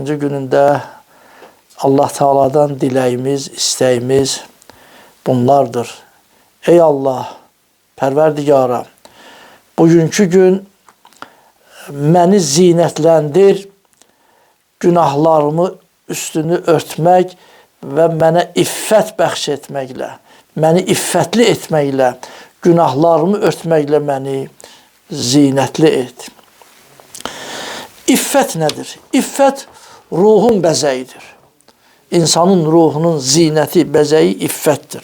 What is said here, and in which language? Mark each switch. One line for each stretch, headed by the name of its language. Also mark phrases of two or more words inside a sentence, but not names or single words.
Azerbaijani: gününde Allah Teala'dan dileyimiz, isteğimiz bunlardır. Ey Allah, Perverdigara, bugünkü gün məni zinetlendir, günahlarımı üstünü örtmek ve mənə iffət bəxş etməklə, məni iffətli etməklə, günahlarımı örtməklə məni zinetli et. İffət nədir? İffət ruhun bəzəyidir. İnsanın ruhunun zinəti, bəzəyi iffətdir.